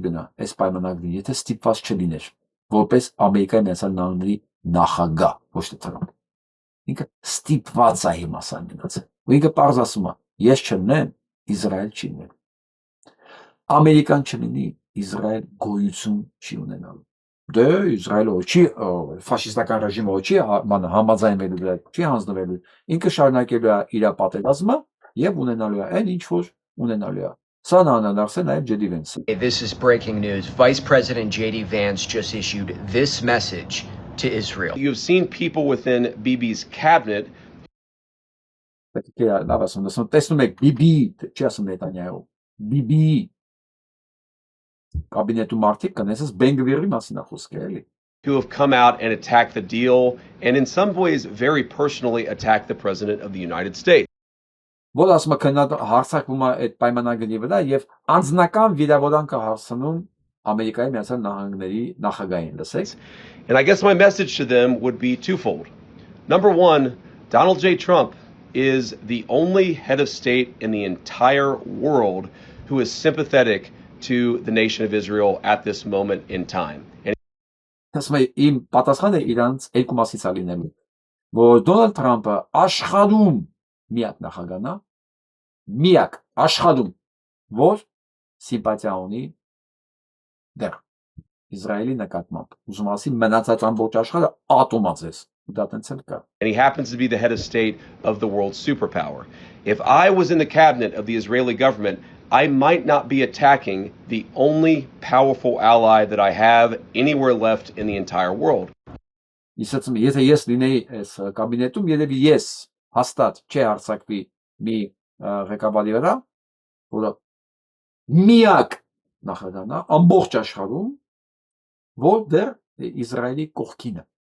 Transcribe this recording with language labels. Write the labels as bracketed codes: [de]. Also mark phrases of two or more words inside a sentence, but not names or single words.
[hy] գնա այս պայմանագրին, եթե ստիպված չլիներ, որպես Ամերիկայի Միացյալ Նահանգների նախագահ, ոչ թե Թրամփ։ Ինքը ստիպված է հիմա սա գնացել։ Ու ինքը պարզ ասում է, ես չլինեմ, Իսրայել չի լինել։ Ամերիկան չլինի, Իսրայել գոյություն չի ունենալու։ Դե Իսրայելը չի ֆաշիստական ռեժիմը չի համաձայնվելու դրա, չի հանձնվելու։ Ինքը շարունակելու է իր պատերազմը եւ ունենալու է այն ինչ որ ունենալու է։ Սա նանադարձել նաեւ J.D. Vance-ը։ [en] This is breaking news. Vice President J.D. Vance just issued this message to Israel. You've seen people within Bibi's cabinet. [hy] Տեսնում եք Bibi, չի ասում Նետանյահու, Bibi կաբինետում մարդիկ կնեսես Բենգվիրի մասին է խոսքը էլի։ [en] Who have come out and attacked the deal and in some ways very personally attacked the President of the United States. [hy] Որ ասում է հարցակվում է այդ պայմանագրի վրա եւ անձնական վիրավորանք է հարցնում Ամերիկայի Միացյալ Նահանգների նախագահին, լսեք։ [en] And I guess my message to them would be twofold. Number one, Donald J. Trump is the only head of state in the entire world who is sympathetic to the nation of Israel at this moment in time. [hy] Իմ պատասխանը իրանց երկու մասից է լինելու, որ Դոնալդ Թրամփը աշխարհում միակ նախագահն է, միակ աշխարհում, որ սիմպաթիա ունի դեռ Իսրայելի նկատմամբ։ Ուզում ասի մնացած ամբողջ աշխարհը ատոմացես։ Դա տենց էլ կա։ [en] And he happens to be the head of state of the world's superpower. If I was in the cabinet of the Israeli government, I might not be attacking the only powerful ally that I have anywhere left in the entire world. [hy] Եթե ես լինեի այս կաբինետում, երևի ես հաստատ չի հարցակվի մի ղեկավարի վրա, որը միակ նախագահն է ամբողջ աշխարհում, որ դեռ Իսրայելի կողքին է։